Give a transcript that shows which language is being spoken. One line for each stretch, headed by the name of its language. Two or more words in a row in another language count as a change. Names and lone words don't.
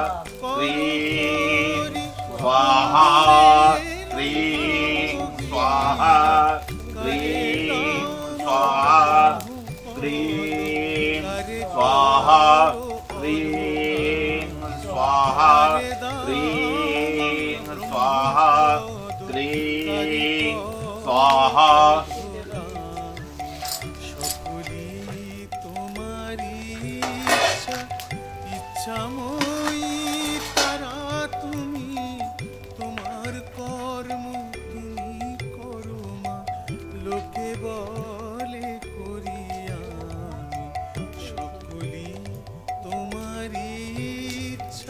Sanskrit: ह्रीं स्वाहा ह्रीं स्वाहा ह्रीं स्वाहा ह्रीं स्वाहा ह्रीं स्वाहा ह्रीं स्वाहा ह्रीं स्वाहा
Bangla: সকলি তোমারি ইচ্ছা ইচ্ছাময়ী তারা তুমি তোমার কর্ম তুমি করো মা লোকে বলে করি আমি সকলি তোমারি ইচ্ছা